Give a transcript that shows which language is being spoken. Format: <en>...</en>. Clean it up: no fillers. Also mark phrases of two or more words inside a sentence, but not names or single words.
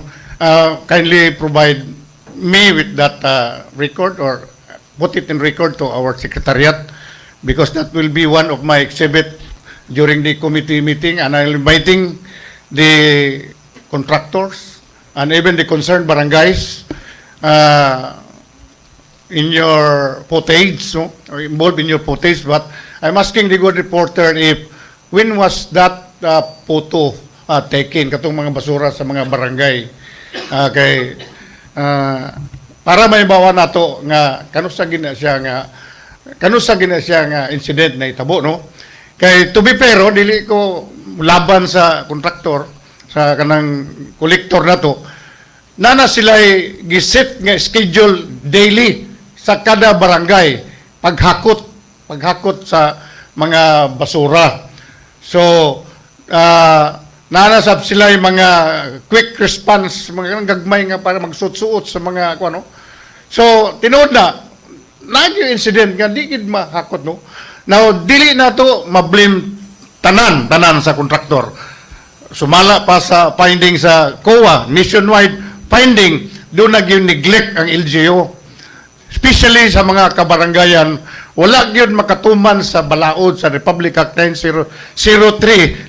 <en>Kindly provide me with that record or put it in record to our secretariat because that will be one of my exhibit during the committee meeting, and I'm inviting the contractors and even the concerned barangays in your footage, no? Or involved in your footage, but I'm asking the good reporter if when was that photo taken</en> <ceb>katong mga basura sa mga barangay.</ceb> <en>Okay.</en> <ceb>para may bawa nato nga kanusa gina siya nga incident na itabo, no?</ceb> <en>Kay to be fair,</en> <ceb>dili ko laban sa kontraktor sa kanang kolektor nato. Nana sila giset nga schedule daily sa kada barangay paghakot sa mga basura. So nanasab sila yung mga quick response, mga gagmay nga para magsuot-suot sa mga ano. So tinuod na yung incident nga di gid mahakot, no. Now dili na to mablame tanan sa kontraktor. Sumala pa sa finding sa COA,</ceb> <en>nationwide finding,</en> <ceb>doon yung neglect ang LGU. Especially sa mga kabarangayan, wala gyud makatuman sa balaod sa Republic Act 9003.</ceb>